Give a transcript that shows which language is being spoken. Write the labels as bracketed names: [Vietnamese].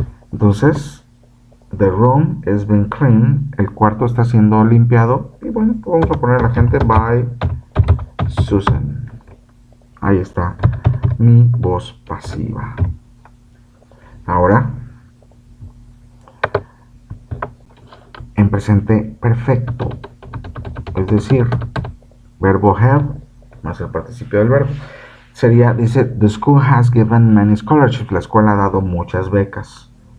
[Spanish] Entonces, [English] the room is being cleaned. [Spanish] El cuarto está siendo limpiado. Y bueno, pues vamos a poner a la gente [English] by Susan. [Spanish] Ahí está mi voz pasiva. Ahora, en presente perfecto. Es decir, verbo have más el participio del verbo. Sería, dice, [English] the school has given many scholarships. [Spanish] La escuela ha dado muchas becas.